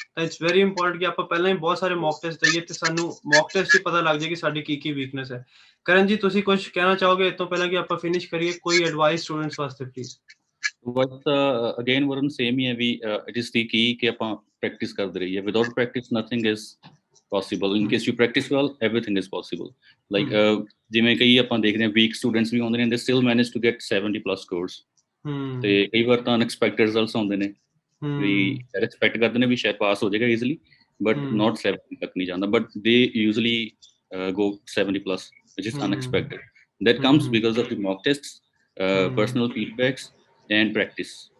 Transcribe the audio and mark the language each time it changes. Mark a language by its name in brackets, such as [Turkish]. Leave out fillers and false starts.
[Punjabi] ਤਾਂ [English] it's very important [Punjabi] ਕਿ ਆਪਾਂ ਪਹਿਲਾਂ ਹੀ ਬਹੁਤ ਸਾਰੇ ਮੌਕ ਟੈਸਟ ਦਈਏ ਤੇ ਸਾਨੂੰ ਮੌਕ ਟੈਸਟ 'ਚ ਪਤਾ ਲੱਗ ਜਾਏ ਕਿ ਸਾਡੀ ਕੀ ਵੀਕਨੈਸ ਹੈ. ਕਰਨ ਜੀ, ਤੁਸੀਂ ਕੁਝ ਕਹਿਣਾ ਚਾਹੋਗੇ ਇਸ ਤੋਂ ਪਹਿਲਾਂ ਕਿ ਆਪਾਂ ਫਿਨਿਸ਼ ਕਰੀਏ? ਕੋਈ ਐਡਵਾਈਸ ਸਟੂਡੈਂਟਸ ਵਾਸਤੇ ਪਲੀਜ਼? ਅਗੇਨ ਵਰਨ ਸੇਮ ਹੀ ਹੈ ਵੀ [English] it is the ਕੀ [Punjabi] ਕਿ ਆਪਾਂ ਪ੍ਰੈਕਟਿਸ ਕਰਦੇ ਰਹੀਏ. [English] Without practice nothing is possible. In case you practice well, everything is possible. [Punjabi] Like ਜਿਵੇਂ ਕਈ ਆਪਾਂ ਦੇਖਦੇ ਹਾਂ ਵੀਕ ਸਟੂਡੈਂਟਸ ਵੀ ਹੁੰਦੇ ਨੇ, [English] they still manage to get 70+ scores. [Punjabi] ਤੇ ਕਈ ਵਾਰ ਤਾਂ ਅਨਐਕਸਪੈਕਟਡ ਰਿਜ਼ਲਟਸ ਆਉਂਦੇ ਨੇ, ਵੀ ਐਕਸਪੈਕਟ ਕਰਦੇ ਨੇ ਵੀ ਸ਼ਾਇਦ ਪਾਸ ਹੋ ਜਾਏਗਾ ਈਜ਼ੀਲੀ, ਬਟ ਨਾਟ 70 ਤੱਕ ਨਹੀਂ ਜਾਂਦਾ, but [English] they usually go 70+, which is unexpected. That comes because of the mock tests, personal feedbacks and practice.